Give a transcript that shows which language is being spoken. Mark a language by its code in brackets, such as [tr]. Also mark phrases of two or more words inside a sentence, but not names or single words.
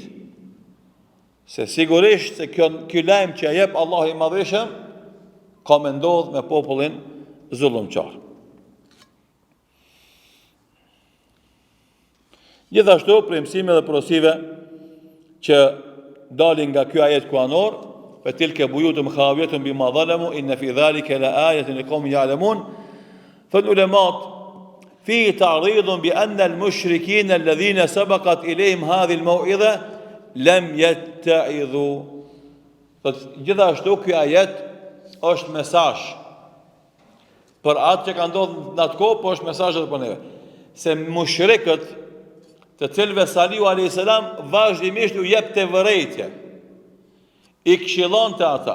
[sq] Se sigurisht se ky lajm që e jep Allahu i Madhëshëm ka më ndodhur me popullin zullumqar. Gjithashtu, për mësime dhe porosive që dalin nga ky ajet kuranor, [ar] فتلك بيوت خاوية بما ظلموا إن في ذلك لآية لقوم يعلمون. فالعلماء في تعريض بأن المشركين الذين سبقت إليهم هذه الموعظة لم يتعظوا. [sq] Gjithashtu ky ajet është mesazh për atë që ka ndodhur në atë kohë, po është mesazh edhe për neve. Se mushrikët, të cilëve Salihu [ar] عليه السلام [sq] vazhdimisht u jepte vërejtje, i këshillonte ata.